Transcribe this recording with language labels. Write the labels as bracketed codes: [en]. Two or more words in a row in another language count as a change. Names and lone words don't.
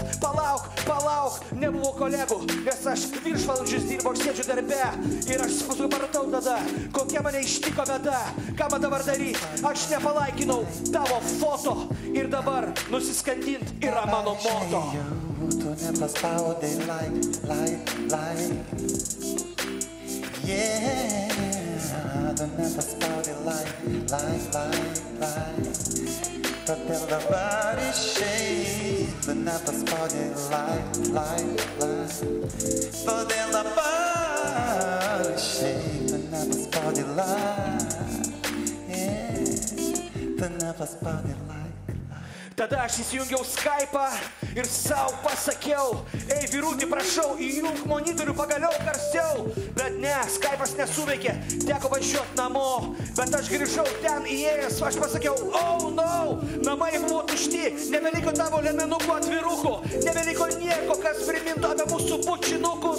[lt] Palauk, nebuvo kolegų, nes aš viršvalandžius dirbau, aš sėdžiu darbe. Ir aš supratau tada, kokia mane ištiko bėda. Ką man dabar daryt? Aš nepalaikinau tavo foto ir dabar nusiskandint yra mano moto. Tu nepaspaudai like. Yeah, tu nepaspaudai like. Todėl dabar išeit, tu nepaspaudai like. Todėl dabar išeit, tu nepaspaudai like. Yeah, tu nepaspaudai like. Tada aš įsijungiau Skype'ą ir savo pasakiau, ei vyruti, prašau, įjung monitorių pagaliau garsiau. Bet ne, Skype'as nesuveikė, teko važiuot namo. Bet aš grįžau ten įėjęs, aš pasakiau, [en] oh no, [lt] namai buvo tušti, nebeliko tavo lemenukų atvirukų, nebeliko nieko, kas primintų apie mūsų bučinukus.